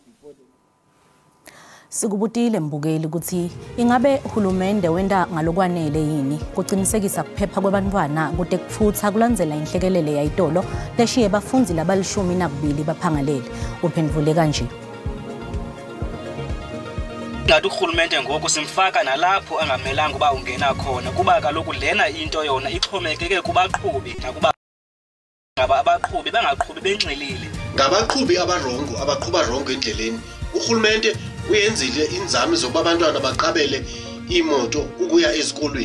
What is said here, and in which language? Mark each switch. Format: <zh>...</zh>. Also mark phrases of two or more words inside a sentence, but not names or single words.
<ss>Sikubutile mbukeli ukuthi ingabe uhulumende wenda ngalokwanele yini kuqinisekisa kuphepha kwabantwana kude kufutha kulandzela inhlekelele yayitolo leshiye bafunzi labalishumi nakubili baphangalele. Uphendvule kanje.</ss> <xh>Ngathi uhulumende ngoku simfaka nalapho angamelanga uba ungena khona kuba kaloku lena into yona ixhomekeke kubaqhubi nakuba abaqhubi bangaqhubi benxilile. Ngabaqhubi abarongo abaqhuba rongo endleleni. Uhulumende uyenzile inzame zokuba abantwana baqabele imoto ukuya ezikolweni.</xh>